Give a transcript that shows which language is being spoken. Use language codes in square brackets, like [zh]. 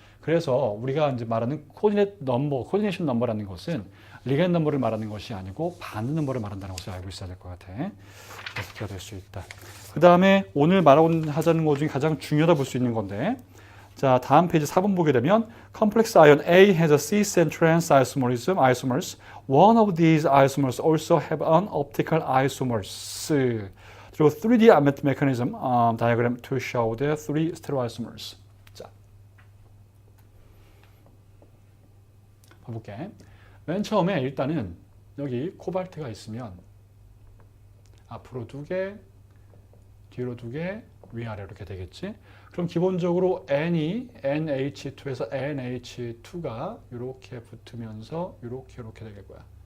[ko] 그래서 우리가 이제 말하는 코디네이션 넘버라는 것은 리간드 넘버를 말하는 것이 아니고 반드 넘버를 말한다는 것을 알고 있어야 될 것 같아. 그렇게 될 수 있다. 그 다음에 오늘 말하자는 것 중에 가장 중요하다 볼 수 있는 건데, 자, 다음 페이지 4번 보게 되면 [en] complex ion A has a cis and trans isomers. One of these isomers also have an optical isomers. [ko] 그리고 [en] 3D mechanism diagram to show the three stereoisomers. [ko] 자, 봐볼게. 맨 처음에 일단은 여기 코발트가 있으면 앞으로 2개, 뒤로 2개, 위아래 이렇게 되겠지. 그럼 기본적으로 N이 NH2에서 NH2가 이렇게 붙으면서 이렇게 되게 거야.